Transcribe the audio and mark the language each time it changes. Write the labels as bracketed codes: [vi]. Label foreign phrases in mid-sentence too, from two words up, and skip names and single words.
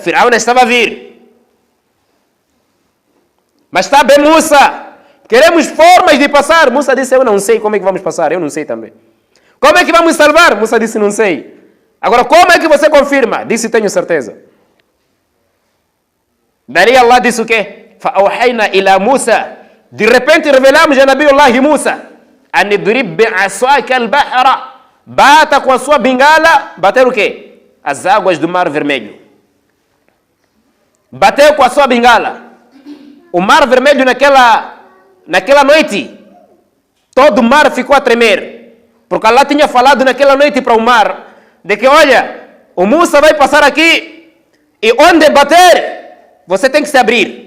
[pt] Firaun estava a vir. Mas está bem, Musa. Queremos formas de passar. Musa disse, eu não sei como é que vamos passar. Eu não sei também. Como é que vamos salvar? Musa disse, não sei. Agora, como é que você confirma? Disse, tenho certeza. Daí Allah disse o quê? [ar] فَأَوْحَيْنَا إِلَى Musa. [pt] De repente revelamos a Nabiullah Musa. [ar] أَنِ اضْرِبْ بِعَصَاكَ الْبَحْرَ. [pt] Bata com a sua bengala. Bater o quê? As águas do Mar Vermelho. Bateu com a sua bengala. O Mar Vermelho naquela noite, todo o mar ficou a tremer. Porque Allah tinha falado naquela noite para o mar, de que, olha, o Musa vai passar aqui, e onde bater, você tem que se abrir.